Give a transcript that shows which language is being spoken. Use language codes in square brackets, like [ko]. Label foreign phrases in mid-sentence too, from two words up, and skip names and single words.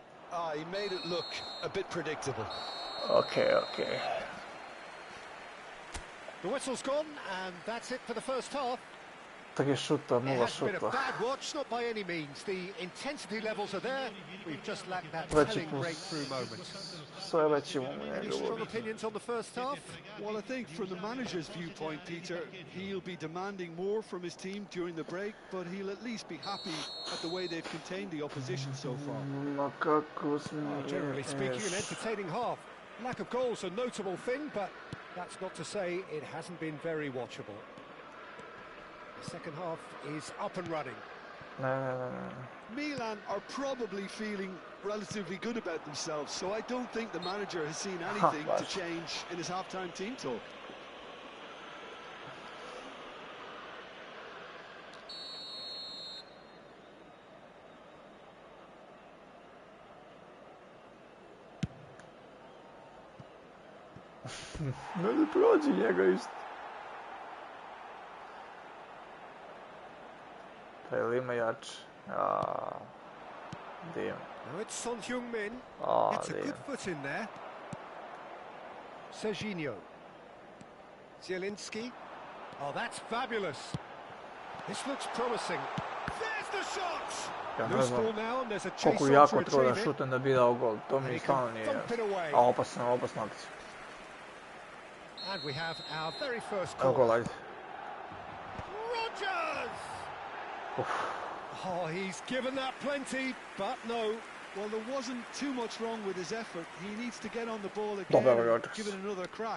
[en] He made it look a bit predictable. Okay. The whistle's gone, and that's it for the first half. [bs] 3 šuta, 0 [en] It has been a [bs] šuta. [en] bad watch, not by any means. The intensity levels are there. We've just lacked that telling breakthrough moment. [bs] Sve već imamo [en] Any strong opinions on the first half? Well, I think from the manager's viewpoint, Peter, he'll be demanding more from his team during the break, but he'll at least be happy at the way they've contained the opposition so far. Generally speaking, an entertaining half. Lack of goals a notable thing, but that's not to say it hasn't been very watchable. The second half is up and running. Milan are probably feeling relatively good about themselves, so I don't think the manager has seen anything to change in his half-time team talk. [bs] Ne prođi njega isto. Ima jače. Dim. [en] Now it's Son Heung-min. It's a good foot in there. Serginho. Zielinski. Oh, that's fabulous. This looks promising. There's the shot! Loose ball now, and there's a chase [bs] Koliko jako treba da šutem da bi dao gol. To mi stvarno nije jasno. A opasna akcija. [en] And we have our very first goal. Rogers! Oh, he's given that plenty, but no. Well, there wasn't too much wrong with his effort. He needs to get on the ball again and give it another crack.